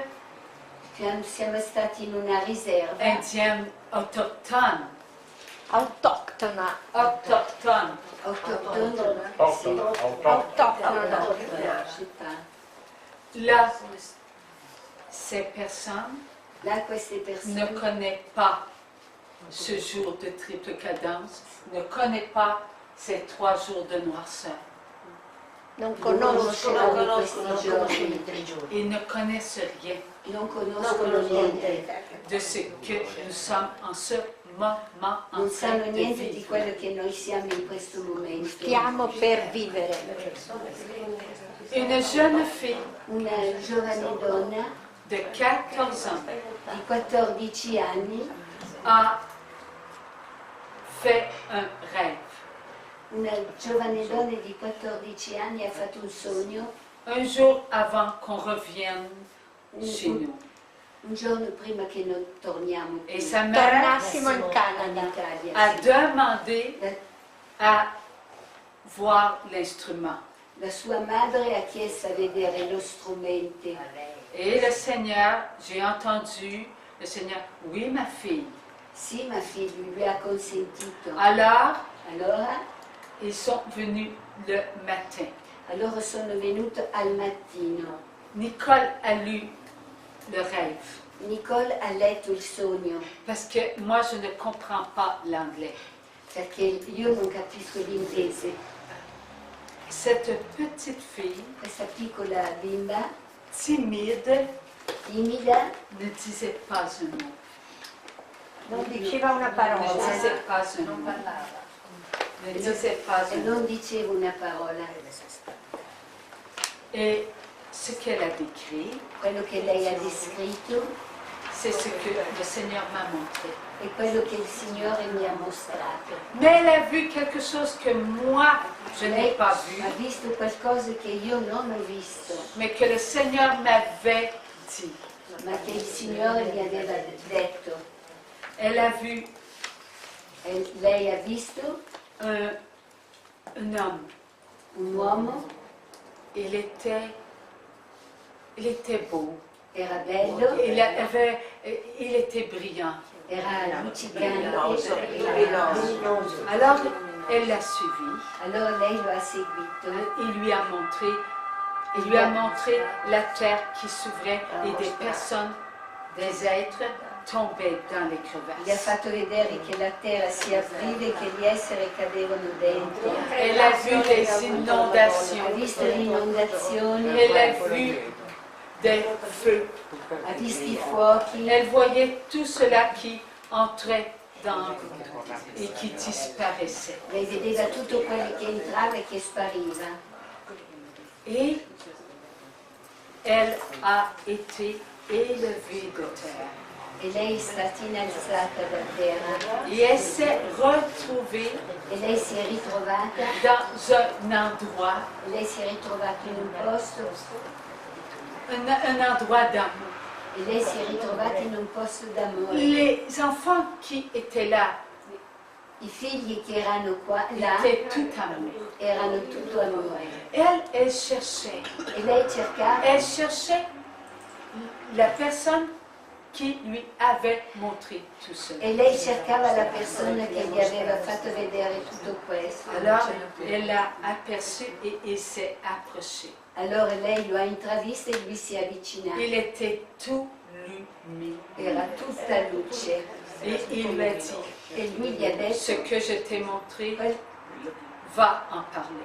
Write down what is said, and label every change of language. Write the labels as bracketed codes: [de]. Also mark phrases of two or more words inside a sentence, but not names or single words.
[it] siamo stati in una riserva [fr] indienne autochtone, [it] Autoctona. autoctone, Autoctona. [fr] là, ces personnes [it] là queste [fr] ne [it] persone [fr] connaissent pas ce jour de triple cadence, ne connaissent pas ces 3 jours de noirceur. [it] Non non conoscono. conoscono questi giorni, [fr] Ils ne connaissent rien [it] non conoscono niente, [fr] de ce que nous sommes en ce moment en [it] non [fr] train [it] sanno [fr] de [it] niente di [fr] vivre. [it] quello che noi siamo in questo momento. Stiamo per vivere. [fr] Une jeune fille [it] Una giovane donna [fr] de 14 ans [it] di 14 anni, [fr] a fait un rêve. [it] una giovane donna di 14 anni ha fatto un sogno [fr] Un jour avant qu'on revienne chez nous. [it] un giorno prima che noi torniamo qui [fr] Et sa mère [it] Tornassimo in in [fr] Canada. [it] Italia. [fr] a [it] Sì. [fr] demandé à voir l'instrument. [it] La sua madre ha chiesto a vedere lo strumento. [fr] Et le Seigneur, j'ai entendu le Seigneur, oui ma fille. [it] Sì, ma figlia, lui ha consentito. [fr] Alors, [it] Allora, [fr] ils sont venus le matin. [it] allora sono venuto al mattino. [fr] Nicole a lu le rêve. [it] Nicole ha letto il sogno, [fr] Parce que moi, je ne comprends pas l'anglais. [it] perché io non capisco l'inglese. [fr] Cette petite fille, [it] Questa piccola bimba, [fr] timide, [it] timida, [fr] ne disait pas un mot. [it] Non diceva una [fr] Ne [it] parola. [fr] disait pas un mot. Ne disait pas [it] e [fr] un mot. [it] non diceva una parola. [fr] Et ce qu'elle a décrit, [it] Quello che lei ha descritto [fr] c'est ce que le Seigneur m'a montré. [it] è quello che il Signore mi ha mostrato. [fr] Mais elle a vu quelque chose que moi, je n'ai [it] Lei [fr] pas [it] ha [fr] vu, [it] visto qualcosa che io non ho visto, [fr] mais que le Seigneur m'avait dit. [it] ma che il Signore mi aveva detto. [fr] Elle a vu [it] E lei ha visto [fr] un homme. [it] un uomo, [fr] Il était beau. [it] era bello, [fr] Il était brillant. [it] era luccicante. [fr] Alors, Elle l'a suivi. [it] Allora lei lo ha seguito [fr] Il lui a montré la terre qui s'ouvrait et des personnes, des êtres tombaient dans les [it] gli ha [fr] crevasses. [it] fatto vedere che la terra si apriva e che gli esseri cadevano dentro. [fr] Elle a vu les [it] Ha [fr] inondations. [it] visto le inondazioni, [fr] Elle a vu des feux. [it] ha visto i fuochi, [fr] Elle voyait tout cela qui entrait dans et qui disparaissait. [it] lei vedeva tutto quello che entrava e che spariva. [fr] Et elle a été élevée de terre. [it] E lei è stata innalzata da terra [fr] Et elle s'est retrouvée [it] e lei si è ritrovata, [fr] dans un endroit, [it] in un posto, [fr] un endroit d'amour. [it] e lei si è ritrovata in un posto d'amore. [fr] Les enfants qui étaient là [it] I figli che erano qua, [fr] là, étaient tout amour. [it] erano tutto amore. [fr] Elle cherchait. [it] E lei cercava, [fr] Elle cherchait la personne qui lui avait montré tout cela. [it] e lei cercava la persona che gli aveva fatto vedere tutto questo. [fr] Alors, elle l'a aperçu et il s'est approché. [it] Allora lei lo ha intravisto e lui si è avvicinato. [fr] Il était tout lumineux. [it] Era tutta luce. [fr] Et il lui a dit, [it] E lui gli ha detto, [fr] ce que je t'ai montré, va en parler.